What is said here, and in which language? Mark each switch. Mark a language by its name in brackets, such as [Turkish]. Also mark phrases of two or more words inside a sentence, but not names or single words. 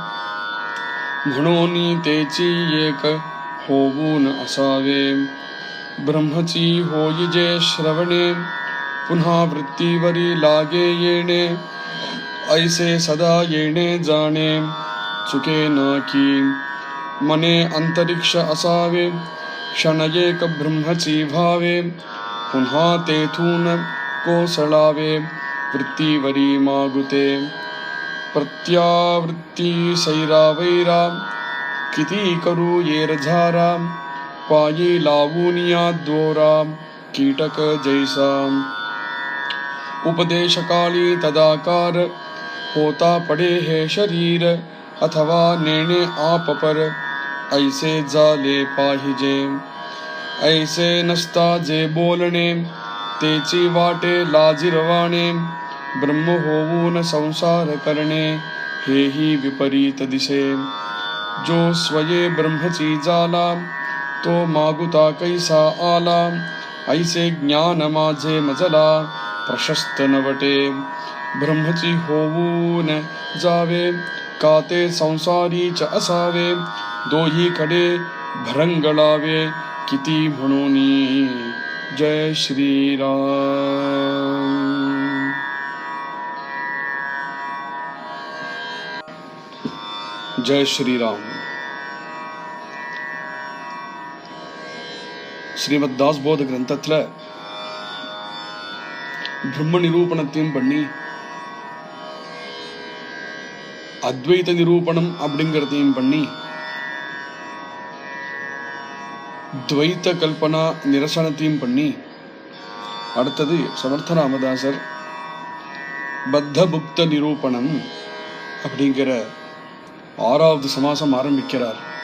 [Marathi] म्हणोनी तेचि एक होवू न असावे ब्रह्मचि होई जे श्रवणे पुन्हा वृत्ती वरी लागे येणे ऐसे सदा येणे जाणे चुके न की मने अंतरिक्ष असावे क्षणयेक ब्रह्मची भावे पुन्हा तेथून कोसळावे वृत्तीवरी मागुते प्रत्यावृत्ती सैरा वैरा किती करू येर झारा पायी लावूनिया द्वोरा कीटक जैसा उपदेशकाली तदाकार होता पडे हे शरीर अथवा नेणे आप पर ऐसे जाले पाहिजे ऐसे नसता जे बोलणे तेची वाटे लाजिरवाणे ब्रह्म होऊन संसार करणे हेही विपरीत दिसे जो स्वये ब्रह्मची जाला तो मागुता कैसा आला ऐसे ज्ञान माझे मजला प्रशस्त नवटे ब्रह्मची होऊन जावे काते संसारी च असावे दोही कडे भरंगळावे किती म्हणूनी जय श्री राम जय श्री राम [Tamil] ஸ்ரீமத் தாஸ்போத கிரந்தத்துல பிரம்ம நிரூபணத்தையும் பண்ணி அத்வைத நிரூபணம் அப்படிங்கிறதையும் பண்ணி துவைத்த கல்பனா நிரசனத்தையும் பண்ணி அடுத்தது சமர்த்த ராமதாசர் பத்த புக்த நிரூபணம் அப்படிங்கிற 6வது சமாசம் ஆரம்பிக்கிறார்.